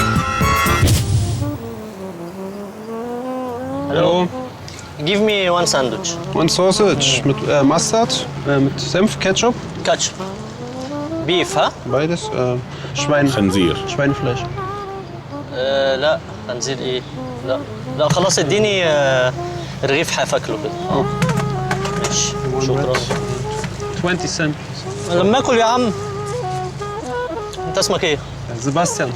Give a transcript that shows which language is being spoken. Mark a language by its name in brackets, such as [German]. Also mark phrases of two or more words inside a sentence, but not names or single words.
[German] Hallo. [English] Give me one sandwich. [German] Und Sausage mit Mustard, mit Senf, Ketchup, Ketchup. Beef, ها؟ beides. Schwein. [Arabic] خنزير. [German] Schweinefleisch. [Arabic] لا خنزير ايه؟ لا لا خلاص اديني رغيف حاف اكله كده. ماشي شكرا. 20 سنت. لما اكل يا عم. انت اسمك ايه؟ سيباستيان.